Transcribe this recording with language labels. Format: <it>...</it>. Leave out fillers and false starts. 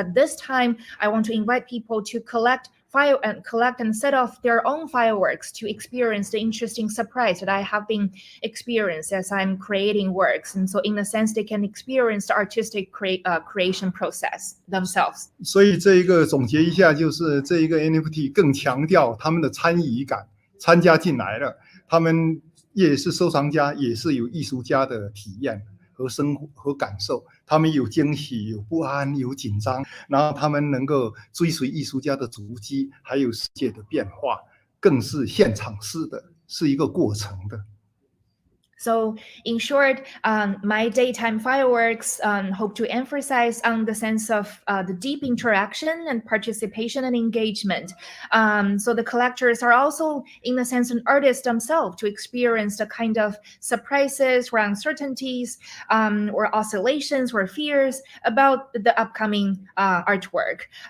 <en>But this time, I want to invite people to collect and set off their own fireworks to experience the interesting surprise that I have been experienced as I'm creating works. And so in a sense, they can experience the artistic creation process themselves.</en> <zh>所以这一个总结一下，就是这一个 NFT 更强调他们的参与感，参加进来了，他们也是收藏家，也是有艺术家的体验和生活和感受，他们有惊喜，有不安，有紧张，然后他们能够追随艺术家的足迹，还有世界的变化，更是现场式的，是一个过程的。</zh> <en>So in short, my daytime fireworks hope to emphasize on the sense of the deep interaction and participation and engagement. So the collectors are also, in a sense, an artist themselves to experience the kind of surprises or uncertainties or oscillations or fears about the upcoming artwork.</en>